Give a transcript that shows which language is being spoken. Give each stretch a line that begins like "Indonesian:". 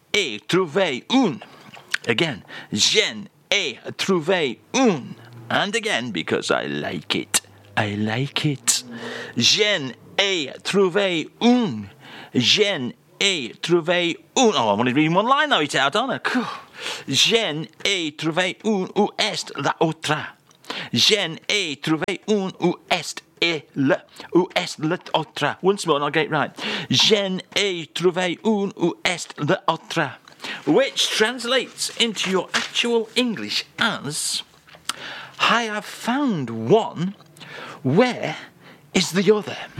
French: ai trouvé un.
English: Again,
French: je n'ai trouvé un.
English: And again, because I like it. I like it.
French: Je n'ai trouvé un. Je n'ai trouvé un.
English: Oh, I'm only reading one line now, it's out, aren't I? Cool.
French: Je n'ai trouvé un ou est la autre. Je n'ai trouvé un ou est l'autre.
English: Once more, and I'll get it right.
French: Je n'ai trouvé un ou est l'autre.
English: Which translates into your actual English as, I have found one, where is the other?